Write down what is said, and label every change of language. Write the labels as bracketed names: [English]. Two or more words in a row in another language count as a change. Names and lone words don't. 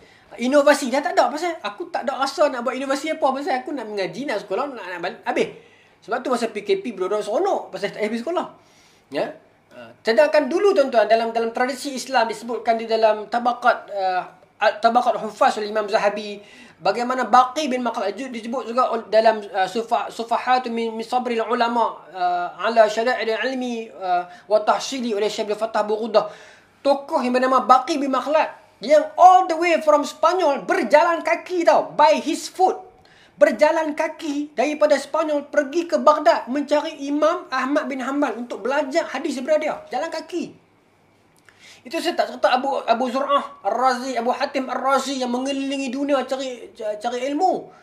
[Malay] Inovasi dah tak ada, pasal aku tak ada rasa nak buat inovasi apa, pasal aku nak mengaji, nak sekolah, nak habis. Sebab tu masa PKP budak-budak seronok pasal tak habis sekolah. Ya. Sedangkan dulu tuan-tuan, dalam tradisi Islam disebutkan di dalam tabaqat Huffaz oleh Imam Zahabi, bagaimana Baqi bin Makhlad disebut juga dalam Sufahat min Sabril Ulama ala Syara'il Ilmi wa Tahsili oleh Syekh Abdul Fattah Burudah. Tokoh yang bernama Baqi bin Makhlad yang [English] all the way [Malay] from Spanyol berjalan kaki tau, [English] by his foot. [Malay] Berjalan kaki daripada Spanyol pergi ke Baghdad mencari Imam Ahmad bin Hanbal untuk belajar hadis daripada dia. Jalan kaki. Itu serta Abu Zur'ah Ar-Razi, Abu Hatim Ar-Razi yang mengelilingi dunia cari ilmu.